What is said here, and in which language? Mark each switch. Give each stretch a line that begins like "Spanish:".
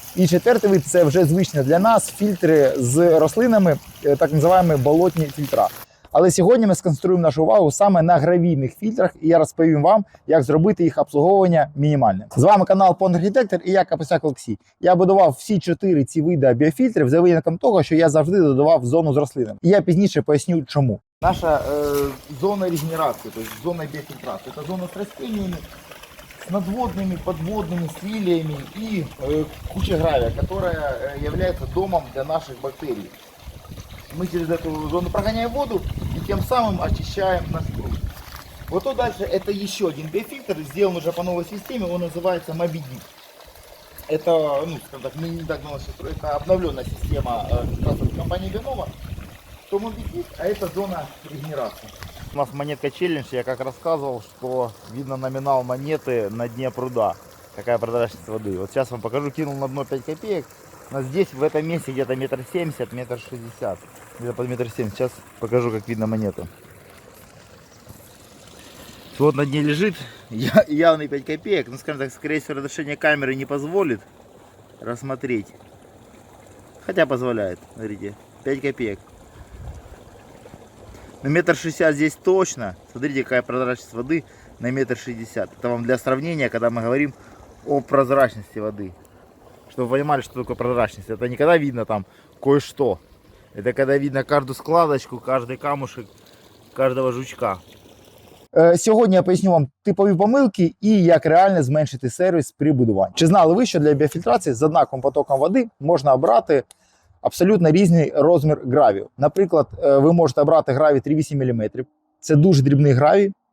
Ukrainian: І четвертий вид – це вже звичне для нас фільтри з рослинами, так називаємо болотні фільтра. Але сьогодні ми сконцентруємо нашу увагу саме на гравійних фільтрах, і я розповім вам, як зробити їх обслуговування мінімальним. З вами канал Pond Architector і я Капусяк Олексій. Я будував всі 4 ці види біофільтрів за винятком того, що я завжди додавав зону з рослинами. І я пізніше поясню, чому. Наша зона регенерації, тобто зона біофільтрації, це зона з
Russian: растениями, с надводными, подводными, с лилиями и куча гравия, которая является домом для наших бактерий. Мы через эту зону прогоняем воду и тем самым очищаем наш круг. Вот то дальше это еще один биофильтр, сделан уже по новой системе, он называется Moby Deep. Это, скажем так, мы недавно это обновленная система фильтрации компании Benova. То Moby Deep, а это зона регенерации. У нас монетка челлендж, я как рассказывал, что видно номинал монеты на дне пруда. Какая прозрачность воды. Вот сейчас вам покажу, кинул на дно 5 копеек. Но здесь, в этом месте, где-то 1,70 м, 1,60 м. Где-то под 1,70 м. Сейчас покажу, как видно монету. Вот на дне лежит явный 5 копеек. Ну, скажем так, скорее всего, разрешение камеры не позволит рассмотреть. Хотя позволяет. Смотрите, 5 копеек. На 1,60 м здесь точно. Смотрите, какая прозрачность воды на 1,60 м. Это вам для сравнения, когда мы говорим о прозрачности воды. Чтобы вы понимали, что такое прозрачность. Это не когда видно там кое-что. Это когда видно каждую складочку, каждый камушек, каждого жучка.
Ukrainian: Сьогодні я поясню вам типові помилки і як реально зменшити сервіс при будуванні. Чи знали ви, що для біофільтрації з однаковим потоком води можна обрати абсолютно різний розмір гравію? Наприклад, ви можете обрати гравій 3,8 мм. Це дуже дрібний гравій.